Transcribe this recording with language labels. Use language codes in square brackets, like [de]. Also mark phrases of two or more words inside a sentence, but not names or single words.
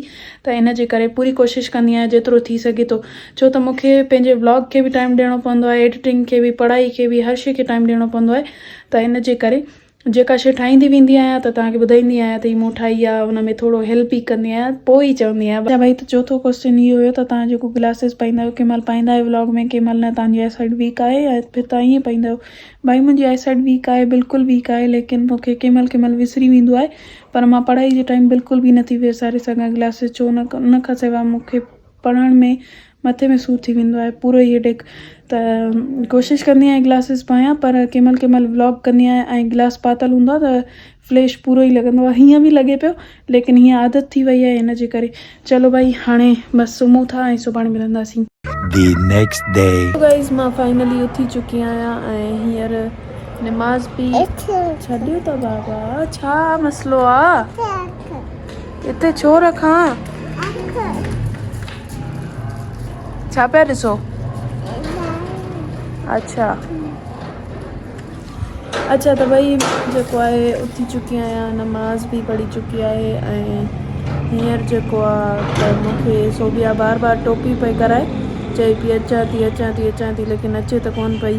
[sd] त इन जे करे पूरी कोशिशि कंदी आहियां जेतिरो थी सघे थो, छो त मूंखे पंहिंजे व्लॉग खे बि टाइम ॾियणो पवंदो आहे, एडिटिंग खे बि, पढ़ाई खे बि, हर शइ खे टाइम ॾियणो पवंदो आहे। त इन जे करे जेका शइ ठाहींदी वेंदी आहियां त तव्हांखे ॿुधाईंदी आहियां त हीअ मूं ठाही आहे, हुन में थोरो हेल्प ई कंदी आहियां, पोइ ई चवंदी आहियां। भई त चोथों क्वेश्चन इहो हुयो त तव्हां जेको ग्लासिस पाईंदा आहियो, कंहिं महिल पाईंदा आहियो व्लॉग में, कंहिं महिल न, तव्हांजी [en] eye side weak [sd] आहे या फिर तव्हां ईअं पाईंदा आहियो। भाई मुंहिंजी [en] eye side weak [sd] आहे, बिल्कुलु वीक आहे, लेकिन मूंखे कंहिं महिल विसरी वेंदो आहे, पर मां पढ़ाई जे टाइम बिल्कुलु बि नथी विसारे सघां ग्लासिस, छो उन खां सवाइ मूंखे पढ़ण में मथे में सूर थी वेंदो आहे, पूरो ई हेडेक। त कोशिशि कंदी आहियां ग्लासिस पायां, पर कंहिं महिल व्लॉग कंदी आहियां ऐं ग्लास पातल हूंदो आहे त फ्लैश पूरो ई लॻंदो आहे, हीअं बि लॻे पियो, लेकिन हीअं आदत थी वई आहे इन जे करे। चलो भाई हाणे बसि सुम्हूं था ऐं सुभाणे मिलंदासीं। [en] The next day. [sd] गाइस, मां फाइनली उथी चुकी आहियां ऐं हींअर निमाज़ बि छॾियो त बाबा, छा मसइलो आहे हिते, छो रखां, छा पिया ॾिसो। अच्छा त भई जेको आहे उथी चुकी आहियां, नमाज़ बि पढ़ी चुकी आहे ऐं हींअर जेको आहे त मूंखे सोबिया बार बार टोपी पई कराए, चई पई अचां थी, लेकिन अचे त कोन पई।